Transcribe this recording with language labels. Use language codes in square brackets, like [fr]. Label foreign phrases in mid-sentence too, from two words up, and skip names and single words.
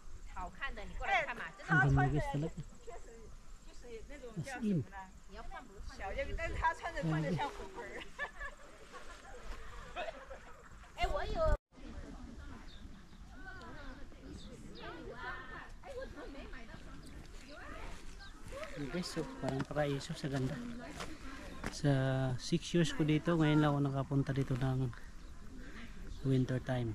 [tl] Ang ganda guys talaga. [en] As in. [zh] 小，但是他穿着像虎盆儿。哎，我有。 [tl] Okay, so parang paraiso sa ganda. Sa 6 years ko dito, ngayon lang ako nakapunta dito ng winter time.